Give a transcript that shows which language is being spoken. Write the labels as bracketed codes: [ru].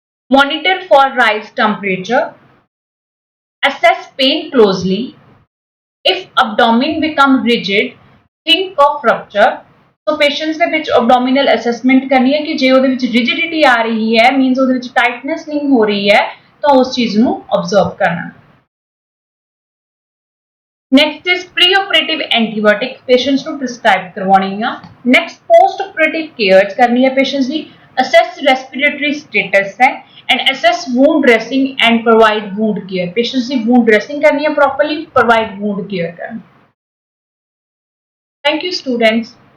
[en] Monitor for rise temperature. Assess pain closely. If abdomen become rigid, think of rupture. [pa] So patients ਦੇ ਵਿੱਚ abdominal assessment ਕਰਨੀ ਹੈ ਕਿ ਜੇ ਉਹਦੇ ਵਿੱਚ rigidity ਆ ਰਹੀ ਹੈ means ਉਹਦੇ ਵਿੱਚ tightness ਨਹੀਂ ਹੋ ਰਹੀ ਹੈ ਤਾਂ ਉਸ ਚੀਜ਼ ਨੂੰ observe ਕਰਨਾ. [en] Next is pre-operative antibiotic patients ਨੂੰ prescribe ਕਰਵਾਉਣੀ ਆ. Next post operative care [pa] ਕਰਨੀ ਹੈ patients ਦੀ. [en] Assess respiratory status है and assess wound dressing and provide wound care. [hi] Patients की wound dressing करनी है properly, provide wound care करनी. [en] Thank you students.